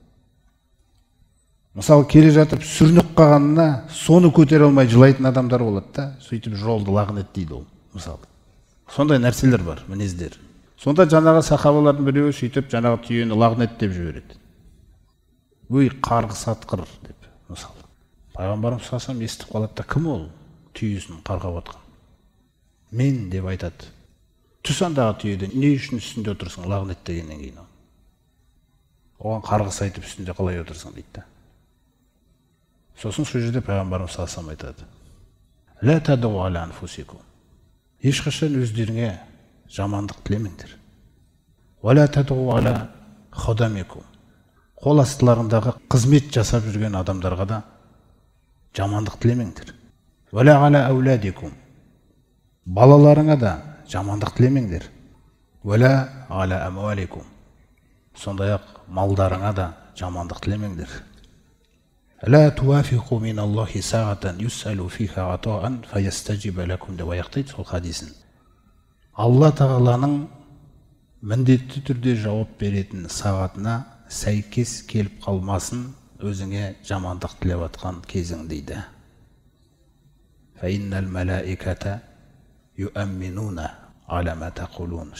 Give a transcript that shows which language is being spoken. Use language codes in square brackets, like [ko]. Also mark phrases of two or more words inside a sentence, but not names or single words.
[kk] Мысалы, келе жатып сүрініп қалғанына соны көтере алмай жылайтын адамдар болады да, сөйтіп жолды лағнет дейді ол, мысалы. Сондай нәрселер бар, мінездер. Сонда жаңағы сахабалардың біреуі сөйтіп жаңағы түйені лағнет деп жібереді. Өй, қарғыс атқыр деп, мысалы. Пайғамбарымыз [ar] صلى الله عليه وسلم [kk] естіп қалады да, кім ол түйесін қарғап атқан? Мен деп айтады. Түс андағы түйеден не үшін үстінде отырсың лағнет дегеннен кейін? Оған қарғыс айтып үстінде қалай отырсың дейді. Сосын сол жерде пайғамбарымыз [ar] صلى الله عليه وسلم [kk] айтады. [ar] لا تدعوا على أنفسكم. [kk] Ешқашан өздеріңе жамандық тілемеңдер. [ar] ولا تدعوا على خدمكم. [kk] Қол астыларындағы қызмет жасап жүрген адамдарға да жамандық тілемеңдер. [ar] ولا على أولادكم. [kk] Балаларыңа да жамандық тілемеңдер. [ar] ولا على أموالكم. [kk] Сондай-ақ малдарыңа да жамандық тілемеңдер. [ar] لا توافقوا من الله ساعة يسأل فيها عطاء فيستجيب لكم [kk] деп аяқтайды сол хадисін. Алла Тағаланың міндетті түрде жауап беретін сағатына сәйкес келіп қалмасын, өзіңе жамандық тілеп атқан кезің дейді. [ar] فإن الملائكة يؤمنون على ما تقولون.